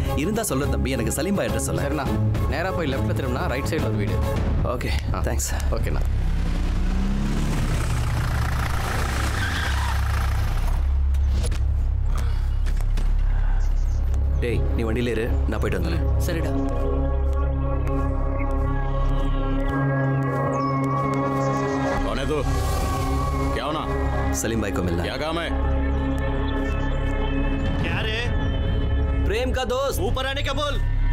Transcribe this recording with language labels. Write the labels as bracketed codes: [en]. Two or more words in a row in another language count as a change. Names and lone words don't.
[ta] இருந்தால் சொல்ல தம்பி, எனக்கு சலீம் பாய் அட்ரஸ் சொல்ல. சரிண்ணா, நேராக போய் லெஃப்ட்டில் திரும்பினா [en] right side [ta] ஒரு வீடு. [en] okay thanks. [ta] ஓகேண்ணா. டேய் நீ வண்டியில இரு, நான் போயிட்டு வந்துடுறேன். சரிடா. [hi] कौन है तू? क्या होना? सलीम भाई को मिलना है। क्या काम है? क्या रे? प्रेम का दोस्त। ऊपर आने का बोल।